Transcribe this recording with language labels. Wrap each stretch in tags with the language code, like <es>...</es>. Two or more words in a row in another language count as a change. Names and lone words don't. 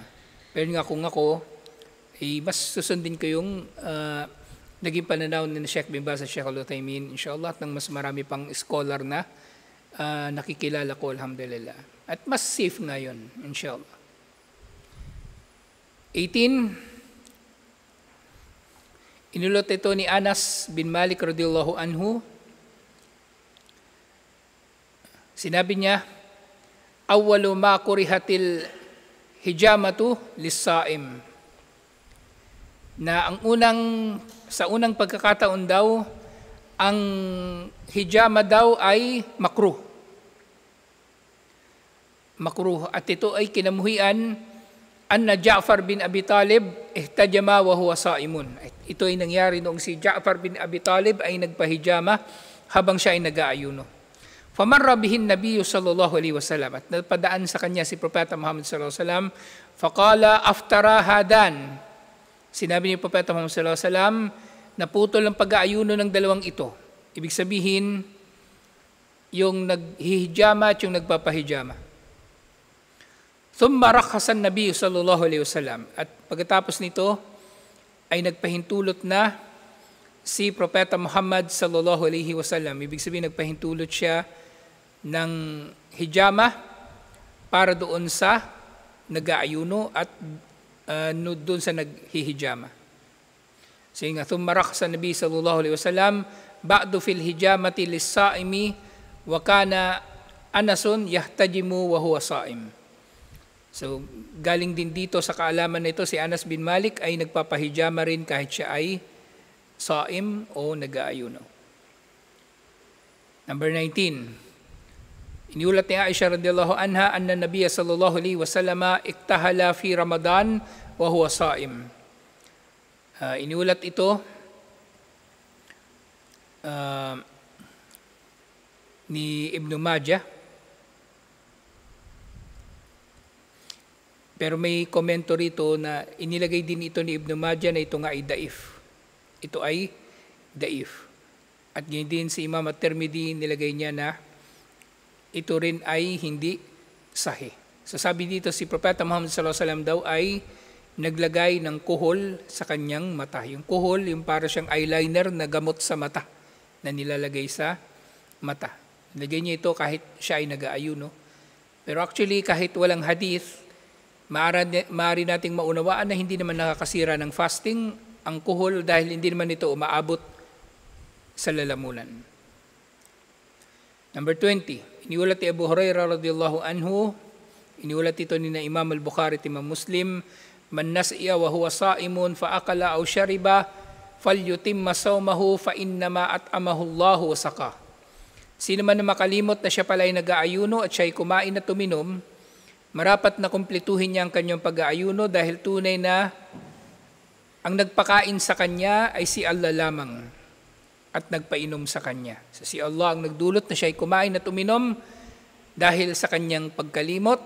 <tl>Pero nga kung ako, mas susundin ko yung naging pananaw ni Sheikh bin Baz at Sheikh Al-Uthaymin, inshallah, at ng mas marami pang scholar na nakikilala ko, alhamdulillah. At mas safe nga yun, inshallah. 18, inulot ito ni Anas bin Malik</tl> <ar>رضي الله عنه.</ar> <tl>Sinabi niya,</tl> <ar>أول ما كرهت الحجامة للصائم.</ar> <tl>Na sa unang pagkakataon daw, ang hijama daw ay makruh. Makruh. At ito ay kinamuhian</tl> <ar>أن جعفر بن أبي طالب احتجم وهو صائم.</ar> <tl>Ito ay nangyari noong si Ja'far bin Abi Talib ay nagpahijama habang siya ay nag-aayuno.</tl> <ar>فمر به النبي صلى الله عليه وسلم,</ar> <tl>at napadaan sa kanya si Propeta Muhammad</tl> <ar>صلى الله عليه وسلم, فقال أفطر هذان.</ar> <tl>Sinabi ni Propeta Muhammad</tl> <ar>صلى الله عليه وسلم,</ar> <tl>naputol ang pag-aayuno ng dalawang ito. Ibig sabihin, yung naghihijama at yung nagpapahijama.</tl> <ar>ثم رخص النبي صلى الله عليه وسلم,</ar> <tl>at pagkatapos nito ay nagpahintulot na si Propeta Muhammad</tl> <ar>صلى الله عليه وسلم.</ar> <tl>Ibig sabihin, nagpahintulot siya ng hijama para doon sa nag-aayuno at doon sa naghihijama. So nga,</tl> <ar>ثم رخص النبي صلى الله عليه وسلم بعد في الحجامة للصائم وكان أنس يحتجم وهو صائم.</ar> <tl>So, galing din dito sa kaalaman nito, si Anas bin Malik ay nagpapahijama rin kahit siya ay sa'im o nag-aayuno. Number 19. Iniulat ni</tl> <ar>Aisha رضي الله عنها أن النبي صلى الله عليه وسلم اكتحل في رمضان وهو صائم.</ar> <tl>Iniulat ito ni Ibn Majah. Pero may komento rito na inilagay din ito ni Ibn Majah na ito nga ay daif. Ito ay daif. At ganyan din si Imam At-Tirmidhi nilagay niya na ito rin ay hindi sahih. So sabi dito si Propeta Muhammad</tl> <ar>صلى الله عليه وسلم</ar> <tl>daw ay naglagay ng kuhol sa kanyang mata. Yung kuhol, yung para siyang eyeliner na gamot sa mata na nilalagay sa mata. Nilagay niya ito kahit siya ay nag-aayuno. Pero actually kahit walang hadith, maaari nating maunawaan na hindi naman nakakasira ng fasting ang kuhol dahil hindi naman ito umaabot sa lalamunan. Number 20. Iniulat ni Abu Hurairah</tl> <ar>رضي الله عنه,</ar> <tl>iniulat ito ni na</tl> <ar>Imam al-Bukhari at Imam Muslim, من نسي وهو صائم فأكل أو شرب فليتم صومه فإنما أطعمه الله وسقاه.</ar> <tl>Sino man na makalimot na siya pala ay nag-aayuno at siya ay kumain at tuminom, marapat na kumpletuhin niya ang kanyang pag-aayuno dahil tunay na ang nagpakain sa kanya ay si Allah lamang at nagpainom sa kanya. So si Allah ang nagdulot na siya ay kumain at uminom dahil sa kanyang pagkalimot.</tl>